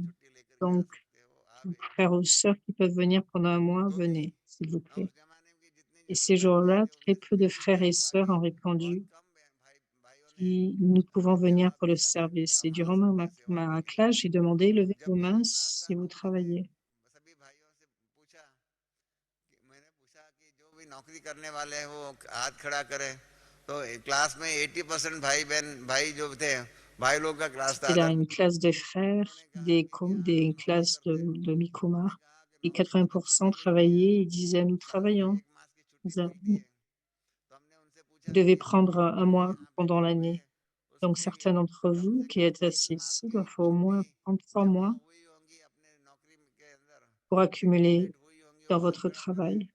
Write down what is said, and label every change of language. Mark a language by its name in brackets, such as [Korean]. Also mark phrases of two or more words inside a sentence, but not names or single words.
[French] Donc, frères ou sœurs qui peuvent venir pendant un mois, venez, s'il vous plaît. Et ces jours-là, très peu de frères et sœurs ont répondu que nous pouvons venir pour le service. Et durant ma classe, j'ai demandé, levez vos mains si vous travaillez. [Hindi] नौकरी करने वाले हैं वो हाथ खड़ा करे तो क्लास में 80% भाई बहन भाई जो थे भाई लोग का क्लास था [French] Il a une classe de frères, des classes de Mikumar, et 80% travaillaient et disaient nous travaillons. Vous devez prendre un mois pendant l'année. Donc certains d'entre vous qui êtes assis ici doivent au moins prendre 3 mois pour accumuler dans votre travail.